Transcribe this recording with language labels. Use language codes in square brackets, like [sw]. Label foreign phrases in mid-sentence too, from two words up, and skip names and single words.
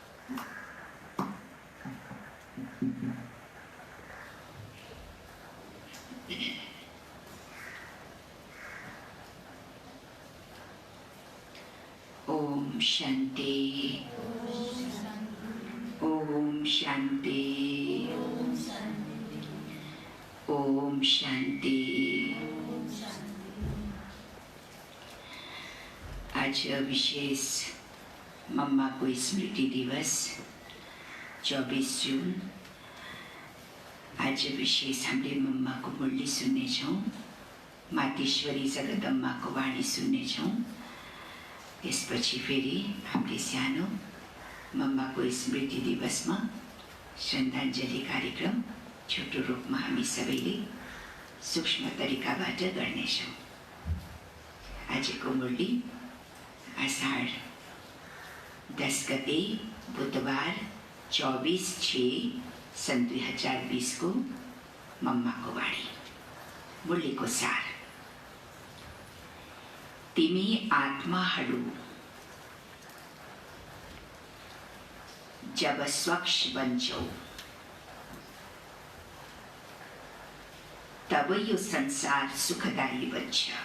[hi] ओम शांति, ओम शांति, ओम शांति। [ne] आज विशेष मम्मा को स्मृति दिवस 24 जून। आज विशेष हामीले मम्मा को मुरली सुन्नेछौँ, मातेश्वरी जगदम्मा को वाणी सुन्नेछौँ। त्यसपछि फेरि हामीले सानो मम्मा को स्मृति दिवसमा श्रद्धाञ्जली कार्यक्रम छोटो रूपमा हामी सबैले सूक्ष्म तरिकाबाट गर्नेछौँ। आजको मुरली आषाढ 10 गते बुधबार 24/6 सन् 2020 को मम्मा को वाणी। मुरली को सार। तिमी आत्माहरू जब स्वच्छ बन्छौ तब यो संसार सुखदायी बन्छ।